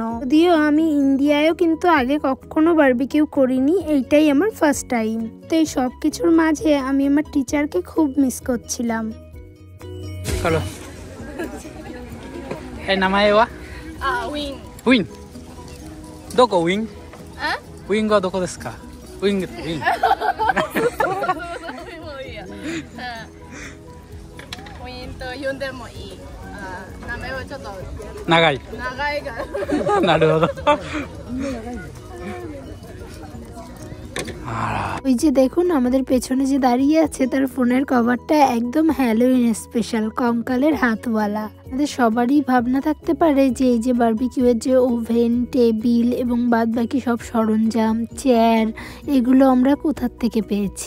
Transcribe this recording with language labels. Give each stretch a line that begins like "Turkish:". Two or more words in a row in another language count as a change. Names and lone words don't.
Bangla: যদিও আমি ইন্ডিয়ায়ও কিন্তু আগে কখনো বারবিকিউ করিনি, এইটাই আমার ফার্স্ট টাইম। তো এই সব কিছুর মাঝে আমি আমার টিচারকে খুব মিস করছিলাম। হ্যালো, এই
Japanese: 名前は উইং উইং দোকো উইং ウィンウィングはどこですか？ウィングってウィン。ウィンと呼んでもいい。名前はちょっと長い。長いから。なるほど。
Bangla: ওই যে দেখুন আমাদের পেছনে যে দাঁড়িয়ে আছে তার ফোনের কভারটা একদম হ্যালোইন স্পেশাল, কঙ্কালের হাতওয়ালা। আমাদের সবারই ভাবনা থাকতে পারে যে এই যে বারবিকিউয়ের যে ওভেন, টেবিল এবং বাদ বাকি সব সরঞ্জাম, চেয়ার, এগুলো আমরা কোথার থেকে পেয়েছি।